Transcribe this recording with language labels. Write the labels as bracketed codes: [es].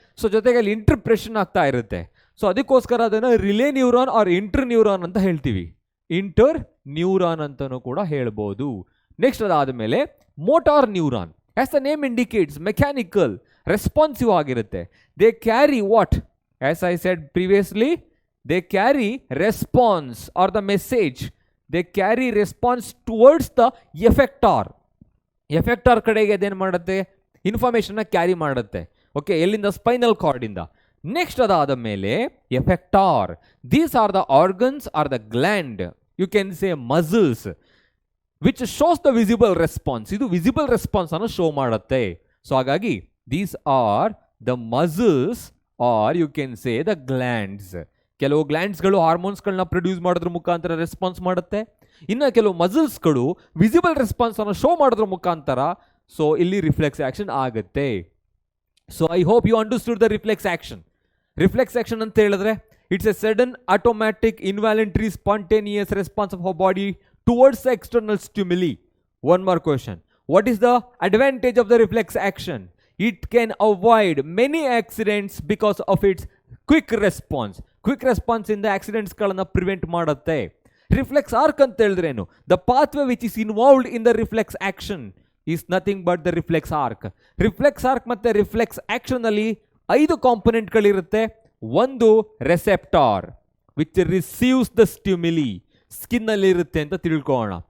[kn] So ಜೊತೆಗೆ ಅಲ್ಲಿ ಇಂಟರ್ಪ್ರೆಷನ್ ಆಗ್ತಾ ಇರುತ್ತೆ. ಸೊ ಅದಕ್ಕೋಸ್ಕರ ಅದನ್ನು relay neuron R inter neuron ಅಂತ ಹೇಳ್ತೀವಿ, ಇಂಟರ್ ನ್ಯೂರಾನ್ ಅಂತಲೂ ಕೂಡ ಹೇಳ್ಬೋದು. [en] Next ಅದಾದಮೇಲೆ motor neuron, as the name indicates, mechanical, responsive ಆಗಿರುತ್ತೆ. They carry what? As I said previously, they carry response or the message, they carry response towards the effector. [kn] effector ಕಡೆಗೆ ಅದೇನು ಮಾಡುತ್ತೆ, ಇನ್ಫಾರ್ಮೇಷನ್ನ carry ಮಾಡುತ್ತೆ. Okay, ಎಲ್ಲಿಂದ? Spinal ಕಾರ್ಡಿಂದ. [en] Next ಅದಾದ ಮೇಲೆ effector, these are the organs are the gland, you can say muscles, which shows the visible response. [kn] ಇದು visible response ಅನ್ನು ಶೋ ಮಾಡುತ್ತೆ. ಸೊ ಹಾಗಾಗಿ [en] These are the muscles are you can say the glands. [kn] ಕೆಲವು ಗ್ಲ್ಯಾಂಡ್ಸ್ಗಳು ಹಾರ್ಮೋನ್ಸ್ಗಳನ್ನ produce ಮಾಡೋದ್ರ ಮುಖಾಂತರ response ಮಾಡುತ್ತೆ. ಇನ್ನು ಕೆಲವು ಮಸಲ್ಸ್ಗಳು ವಿಸಿಬಲ್ ರೆಸ್ಪಾನ್ಸ್ ಅನ್ನು ಶೋ ಮಾಡೋದ್ರ ಮುಖಾಂತರ ಸೊ ಇಲ್ಲಿ ರಿಫ್ಲೆಕ್ಸ್ ಆಕ್ಷನ್ ಆಗುತ್ತೆ. [en] So I hope you understood the reflex action. [kn] Reflex action ಅಂತ ಹೇಳಿದ್ರೆ [en] It's a sudden, automatic, involuntary, spontaneous response of our body towards the external stimuli. One more question, what is the advantage of the reflex action? It can avoid many accidents because of its quick response. [kn] Quick response in the accidents ಗಳನ್ನ prevent ಮಾಡುತ್ತೆ. Reflex arc ಅಂತ ಹೇಳಿದ್ರೇನು? [en] The pathway which is involved in the reflex action is nothing but the reflex arc. [kn] Reflex arc ಮತ್ತೆ reflex action ಅಲ್ಲಿ 5 ಕಾಂಪೊನೆಂಟ್ಗಳಿರುತ್ತೆ. ಒಂದು receptor [en] which receives the stimuli, [kn] skin ಅಲ್ಲಿ ಇರುತ್ತೆ ಅಂತ ತಿಳ್ಕೊಳ್ಳೋಣ.